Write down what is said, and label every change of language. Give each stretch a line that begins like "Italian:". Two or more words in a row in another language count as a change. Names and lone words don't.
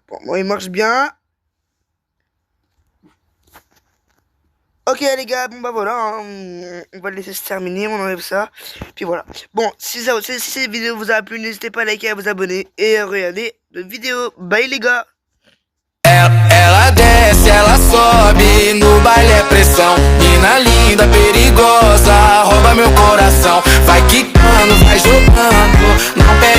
French: Bon, il marche bien. Ok les gars, bon bah voilà, hein, on va le laisser se terminer, on enlève ça, puis voilà. Bon, si cette vidéo vous a plu, n'hésitez pas à liker, à vous abonner et à regarder d'autres vidéos. Bye les gars.
Portuguese: Ela desce, ela sobe, no baile é pressão. Mina linda, perigosa, rouba meu coração. Vai quicando, vai jogando.